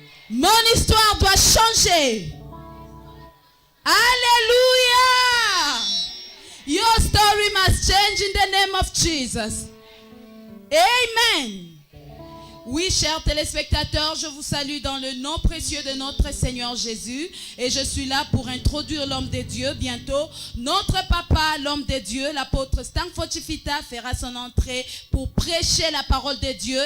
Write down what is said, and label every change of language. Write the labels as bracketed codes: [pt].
[fr] Mon histoire doit changer. Hallelujah! [en] Your story must change in the name of Jesus. Amen. [fr] Oui, chers téléspectateurs, je vous salue dans le nom précieux de notre Seigneur Jésus. Et je suis là pour introduire l'homme de Dieu. Bientôt, notre papa, l'homme de Dieu, l'apôtre Stanford Chifita, fera son entrée pour prêcher la parole de Dieu.